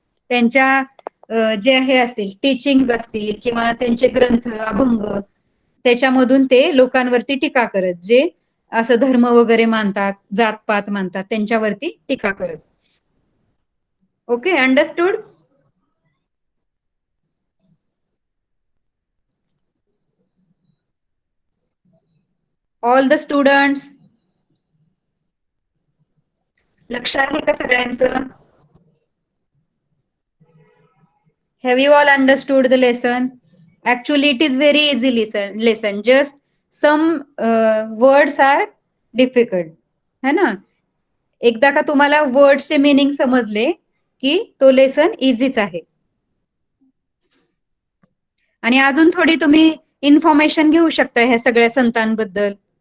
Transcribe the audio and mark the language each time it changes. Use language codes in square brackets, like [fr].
[mr] त्यांच्या जे हे असतील टीचिंग असतील किंवा त्यांचे ग्रंथ अभंग त्याच्यामधून ते लोकांवरती टीका करत, जे असं धर्म वगैरे मानतात, जातपात मानतात, त्यांच्यावरती टीका करत. [en] Okay, understood? All the students, [mr] लक्ष आहे का सगळ्यांचं? [en] Have you all understood the lesson? Actually, it is very easy lesson. Just some words are difficult. [hi] है ना? [mr] एकदा का तुम्हाला वर्ड्सचे मीनिंग समजले की तो लेसन इझीच आहे. आणि अजून थोडी तुम्ही इन्फॉर्मेशन घेऊ शकता ह्या सगळ्या संतांबद्दल.